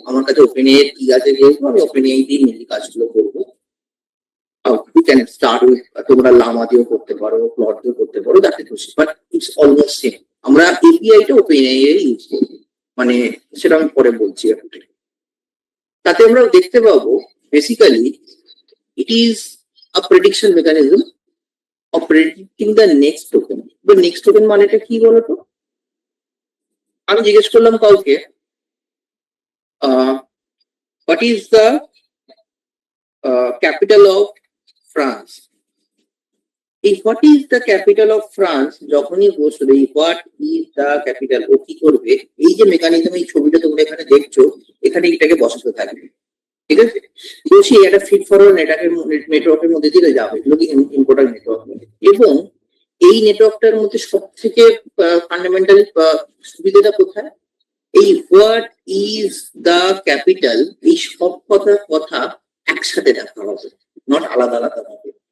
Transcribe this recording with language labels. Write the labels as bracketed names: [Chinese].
[Bangla] আমার কাছে OpenAI কি আছে যেহেতু, আমি OpenAI দিয়ে মেনলি কাজগুলো করবো। [English] You can start with, [Bangla] তোমরা লামা দিয়েও করতে পারো, প্লট দিয়েও করতে পারো, [English] That is, but it's almost same. [Bangla] আমরা API টা OpenAI ইউজ করি, মানে সেটা আমি পরে বলছি। তাতে আমরা দেখতে পাবো basically [English] it is a prediction mechanism of predicting the next token. The next token [Bangla] মানেটা কি বলতো? আমি জিজ্ঞেস করলাম কাউকে, [English] what is the capital of France? [Bangla] এই [English] what is the capital of France [Bangla] যখনই বসবে, what is the capital, ও কি করবে, এই যে মেকানিজম, এই ছবিটা তোমরা এখানে দেখছো, এখানে এটাকে বসাতে থাকবে, ঠিক আছে? বসে একটা ফিট ফরওয়ার্ড নেটওয়ার্কের মধ্যে দিয়ে যাবে, এগুলো কি ইম্পর্টেন্ট নেটওয়ার্ক, এবং এই নেটওয়ার্কটার মধ্যে সব থেকে ফান্ডামেন্টাল সুবিধাটা কোথায়, এই হোয়াট ইজ দ্য ক্যাপিটাল, এই সব কথা একসাথে দেখা হবে, নট আলাদা আলাদা ভাবে।